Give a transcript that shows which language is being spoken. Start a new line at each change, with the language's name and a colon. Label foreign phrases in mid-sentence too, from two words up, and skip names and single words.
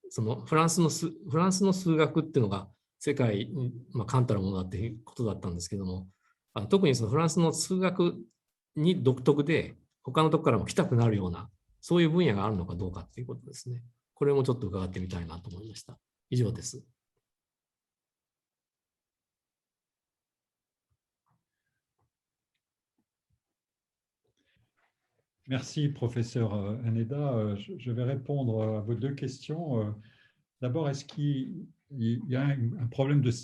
Japanese: フランスの数学っていうのが世界に冠たるものだっていうことだったんですけども、特にフランスの数学に独特で、他のところからも来たくなるような、そういう分野があるのかどうかっていうことですね。これもちょっと伺ってみたいなと思いました。以上です。
French: Merci, professeur Haneda. Je vais répondre à vos deux questions. D'abord, est-ce qu'il y a un problème de...